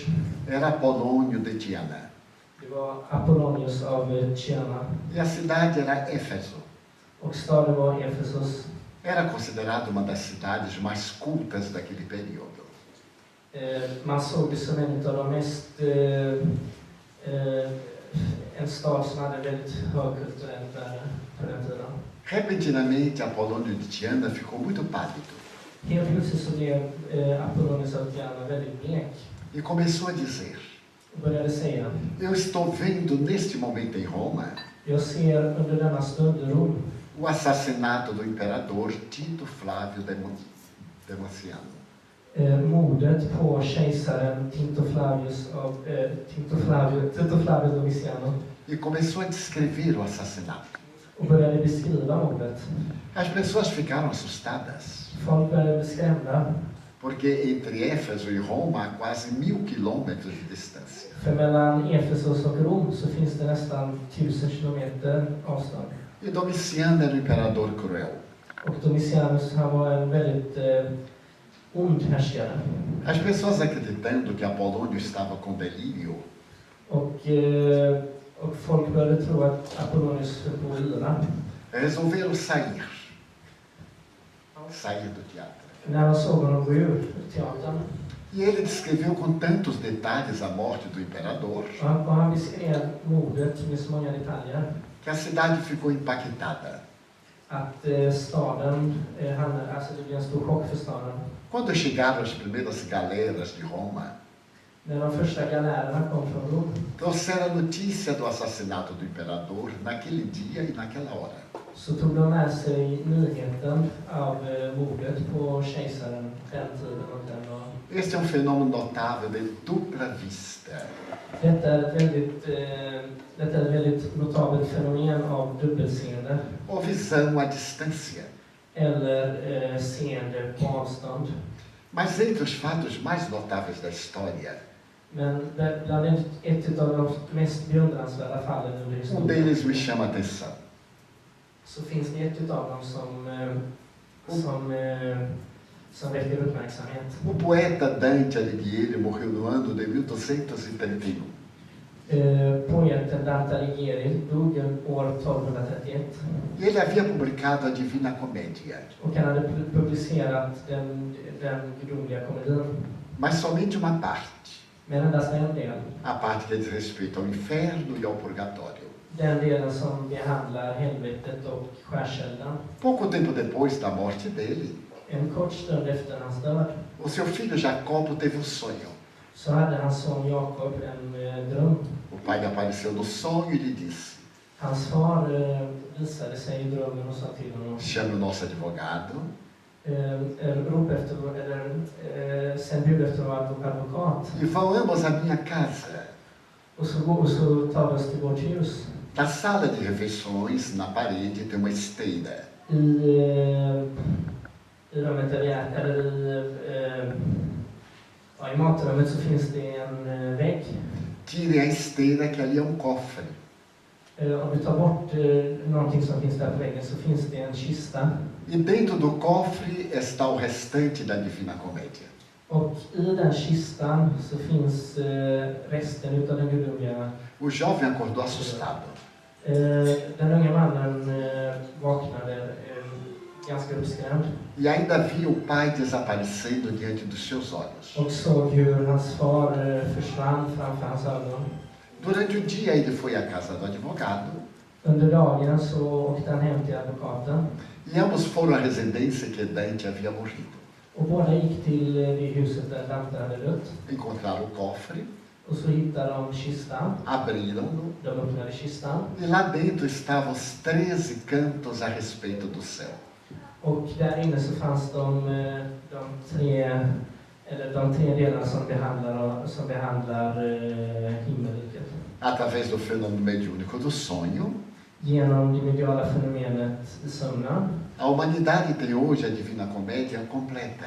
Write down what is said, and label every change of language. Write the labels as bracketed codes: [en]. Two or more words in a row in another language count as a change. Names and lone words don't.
[pt] Era Apolônio de Tiana. [sv] Det var Apollonius av Tyana [pt] E a cidade era Éfeso. [sv] och staden var Efesos. [pt] Era considerada uma das cidades mais cultas daquele período. [sv] Man såg det som en av de mest en stad som hade väldigt högkulturellt värde på den tiden. [pt] Repentinamente, Apolônio de Tiana ficou muito pálido [sv] Helt plötsligt så blev Apollonius av Tyana väldigt blek [pt] e começou a dizer: [sv] och började säga: [pt] Eu estou vendo neste momento em Roma [sv] jag ser under denna stund i Rom [pt] o assassinato do imperador Tito Flávio Demociano. [sv] Mordet på kejsaren Tito Flavio Domiciano [pt] E começou a descrever o assassinato. [sv] och började beskriva mordet. [pt] As pessoas ficaram assustadas, [sv] Folk började bli skrämda, [pt] porque entre Éfeso e Roma há quase 1000 quilômetros de distância. [sv] för mellan Efesos och Rom så finns det nästan 1000 kilometer avstånd. [pt] E Domiciano era um imperador cruel. [sv] Och Domicianus, han var en väldigt ond härskare. [pt] As pessoas acreditando que Apolônio estava com delírio, [sv] Och folk började tro att Apollonius höll på att yra. [pt] resolveram sair do teatro. [sv] När han såg honom gå ur teatern. [pt] E ele descreveu com tantos detalhes a morte do imperador [sv] Och han beskrev mordet med så många detaljer. [pt] que a cidade ficou impactada. [sv] Att staden, det blev en stor chock för staden. [pt] Quando chegaram as primeiras galeras de Roma, [sv] När de första galärerna kom från Rom [pt] trouxeram a notícia do assassinato do imperador naquele dia e naquela hora. [sv] så tog de med sig nyheten av mordet på kejsaren den tiden och den dagen. [pt] Este é um fenômeno notável de dupla vista. [sv] Detta är ett väldigt notabelt fenomen av dubbelseende [pt] Ou visão à distância. [sv] eller seende på avstånd. [pt] Mas entre os fatos mais notáveis da história, [sv] Men bland ett av de mest beundransvärda fallen under historien [pt] deles me chama a atenção. [sv] så finns det ett av dem som väcker uppmärksamhet. [pt] O poeta Dante Alighieri morreu no ano de 1231. [sv] Poeten Dante Alighieri dog år 1231 [pt] E ele havia publicado a Divina Comédia, [sv] och han hade publicerat den gudomliga komedin. [pt] mas somente uma parte. [sv] Men endast en del. [pt] A parte que diz respeito ao inferno e ao purgatório. [sv] Den delen som behandlar helvetet och skärselden. [pt] Pouco tempo depois da morte dele, [sv] En kort stund efter hans död [pt] o seu filho Jacobo teve um sonho. [sv] så hade hans son Jakob en dröm. [pt] O pai apareceu no sonho e lhe disse: [sv] Hans far visade sig i drömmen och sa till honom: [pt] chame o nosso advogado [sv] sen bjud efter en advokat. [pt] e vão ambos à minha casa. [sv] Och så tar vi oss till vårt hus. [pt] Na sala de refeições, na parede, tem uma esteira. [sv] I rummet där vi äter, Ja, i matrummet så finns det en vägg. [pt] Tire a esteira, que ali é cofre. [sv] Om du tar bort någonting som finns där på väggen så finns det en kista. [pt] E dentro do cofre está o restante da Divina Comédia. [sv] Och i den kistan så finns resten utav den gudomliga. [pt] O jovem acordou assustado. [sv] Den unga mannen vaknade ganska uppskrämd. [pt] E ainda via o pai desaparecendo diante dos seus olhos. [sv] Och såg hur hans far försvann framför hans ögon. [pt] Durante o dia ele foi à casa do advogado. [sv] Under dagen så åkte han hem till advokaten. [pt] E ambos foram à residência que Dante havia morrido. [sv] Och båda gick till det huset där Dante hade dött. [pt] Encontraram o cofre. [sv] Och så hittade de kistan. [pt] Abriram-no. [sv] De öppnade kistan. [pt] E lá dentro estavam os 13 cantos a respeito do céu. [sv] Och där inne så fanns de tre delar som behandlar himmelriket. [pt] Através do fenômeno mediúnico do sonho, [sv] Genom det mediala fenomenet sömnen [pt] a humanidade tem hoje a Divina Comédia completa.